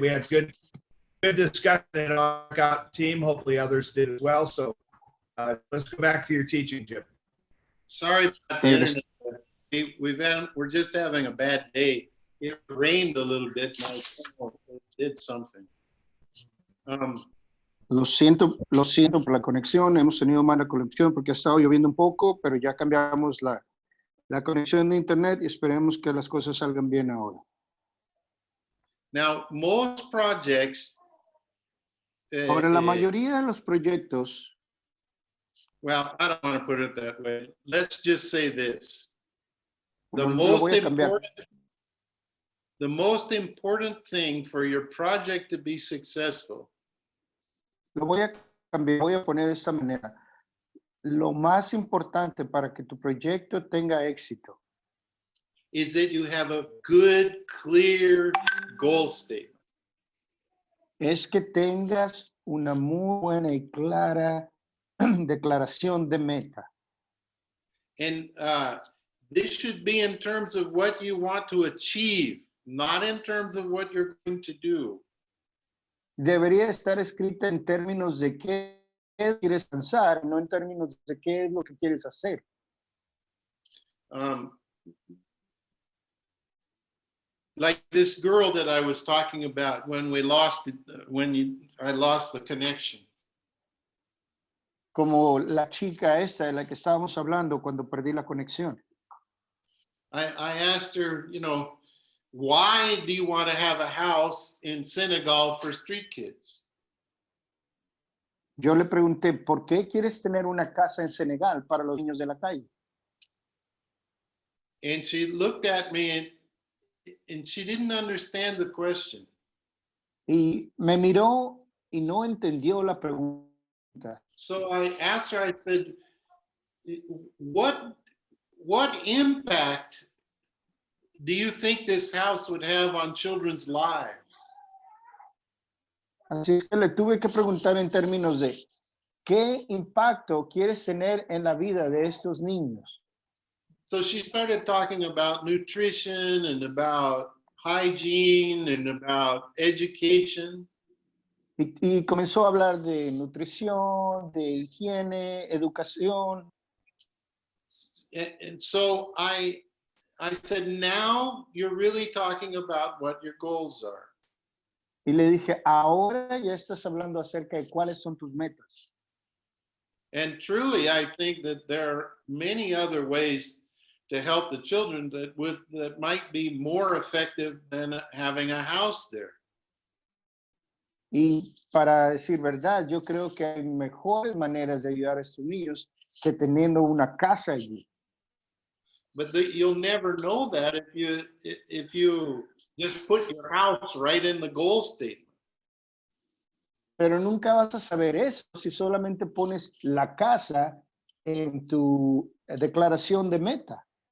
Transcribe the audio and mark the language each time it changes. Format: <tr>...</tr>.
<en>We had good discussion in our workout team. Hopefully others did as well. So let's go back to your teaching, Jim. Sorry about the internet. We're just having a bad day. It rained a little bit and I did something.</en> <es>Lo siento por la conexión. Hemos tenido mala conexión porque ha estado lloviendo un poco, pero ya cambiamos la conexión de internet y esperemos que las cosas salgan bien ahora.</es> <en>Now, most projects.</en> <es>Ahora, la mayoría de los proyectos.</es> <en>Well, I don't want to put it that way. Let's just say this. The</en> <es>Lo voy a cambiar.</es> <en>most important thing for your project to be successful.</en> <es>Lo voy a cambiar, voy a poner de esta manera. Lo más importante para que tu proyecto tenga éxito</es> <en>Is that you have a good, clear goal statement.</en> <es>es que tengas una muy buena y clara declaración de meta.</es> <en>And this should be in terms of what you want to achieve, not in terms of what you're going to do.</en> <es>Debería estar escrita en términos de qué quieres pensar, no en términos de qué es lo que quieres hacer.</es> <en>Like this girl that I was talking about when we lost it, I lost the connection.</en> <es>Como la chica esta de la que estábamos hablando cuando perdí la conexión.</es> <en>I asked her, you know, why do you want to have a house in Senegal for street kids?</en> <es>Yo le pregunté, ¿por qué quieres tener una casa en Senegal para los niños de la calle?</es> <en>And she looked at me and she didn't understand the question.</en> <es>Y me miró y no entendió la pregunta.</es> <en>So I asked her, I said, what impact do you think this house would have on children's lives?</en> <es>Así es que le tuve que preguntar en términos de ¿qué impacto quieres tener en la vida de estos niños?</es> <en>So she started talking about nutrition and about hygiene and about education.</en> <es>Y comenzó a hablar de nutrición, de higiene, educación.</es> <en>And so I said, now you're really talking about what your goals are.</en> <es>Y le dije, ahora ya estás hablando acerca de cuáles son tus metas.</es> <en>And truly, I think that there are many other ways to help the children that might be more effective than having a house there.</en> <es>Y para decir verdad, yo creo que hay mejores maneras de ayudar a estos niños que teniendo una casa allí.</es> <en>But you'll never know that if you just put your house right in the goal statement.</en> <es>Pero nunca vas a saber eso si solamente pones la casa en tu declaración de meta.</es>